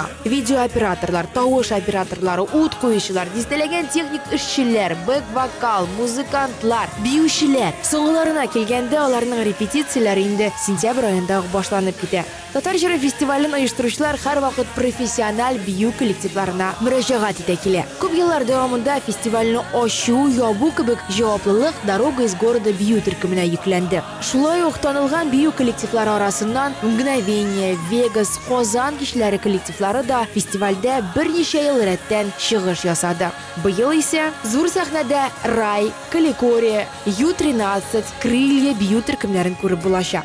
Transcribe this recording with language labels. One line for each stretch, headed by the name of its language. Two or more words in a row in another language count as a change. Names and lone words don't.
Tatar: Видеооператорлар, тавыш операторлары, ут куючылар, дистәләгән техник эшчеләр, бэк-вокал, музыкантлар, биючеләр. Соңгыларына килгәндә аларның репетицияләре инде сентябрь аенда башланып китә. Татар җыры фестивален оештыручылар һәрвакыт профессиональ бию коллективларына мөрәҗәгать итә килә. Күп еллар дәвамында фестивальне ачу, ябу кебек җаваплылык Дорога из города бию төркеменә йөкләнде. Шулай ук танылган бию коллективлары арасыннан Мгновение, Вегас, Казан кичләре коллективлары да фестивальдә берничә ел рәттән чыгыш ясады. Быел исә зур сәхнәдә Рай, Каликория, Ю-13, Крылья бию төркемнәрен күреп булачак.